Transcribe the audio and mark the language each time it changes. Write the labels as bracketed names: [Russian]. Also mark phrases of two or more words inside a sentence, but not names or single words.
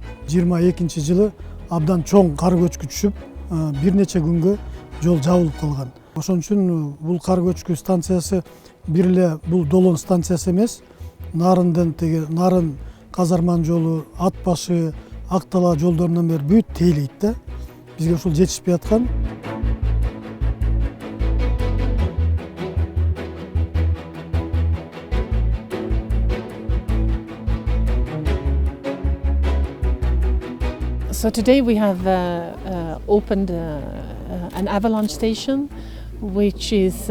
[Kyrgyz] 22-жылы абдан чоң кар көчкү түшүп, бир нече күнгө жол жабылып калган. Ошон үчүн бул кар көчкү станциясы бир эле бул Долон станциясы эмес, Нарындын Нарын казарман жолу, Ат башы, Актала жолдорунан бери бүт тейлейт да. Бизге ушул жетишпей аткан. [English] So today we have opened an avalanche station, which is